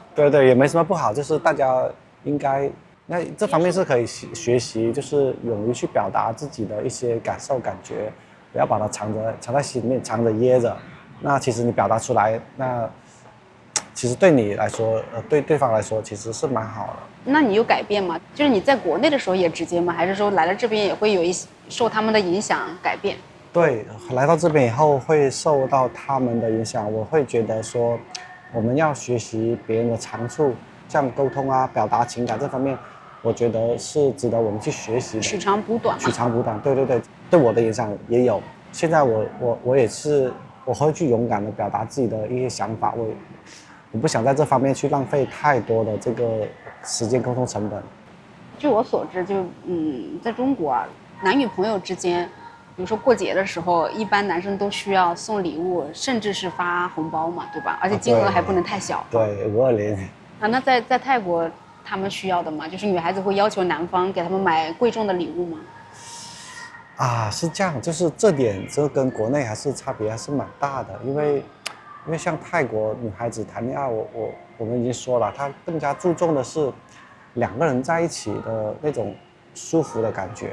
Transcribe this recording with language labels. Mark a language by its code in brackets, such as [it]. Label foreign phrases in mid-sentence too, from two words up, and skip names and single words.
[zh] 對，也沒什麼不好，就是大家應該那這方面是可以學習，就是勇於去表達自己的一些感受感覺，不要把它藏在心里面，藏着掖着。那其實你表達出來，那其實對你来說，对对方來說其實是蠻好的。那你有改變嗎？就是你在國內的時候也直接嗎？還是說來了這邊也會有一些受他們的影響改變？對，來到這邊以後會受到他們的影響，我會覺得說，我們要學習別人的長處，像溝通啊、表達情感這方面，我覺得是值得我們去學習的。取長補短。取長補短，對对对，對我的影響也有。現在我也是，我會去勇敢的表達自己的一些想法，我不想在這方面去浪費太多的這個時間溝通成本。据我所知，在中國啊，男女朋友之間，比如說過節的時候，一般男生都需要送禮物，甚至是發紅包嘛，對吧？而且金額还不能太小。对，520。那在泰國，他們需要的嘛，就是女孩子会要求男方給他們買貴重的禮物嗎？是這樣，就是這點這跟國內還是差別還是蠻大的，因為像泰國女孩子談戀愛，我們已經說了，她更加注重的是兩個人在一起的那種舒服的感覺。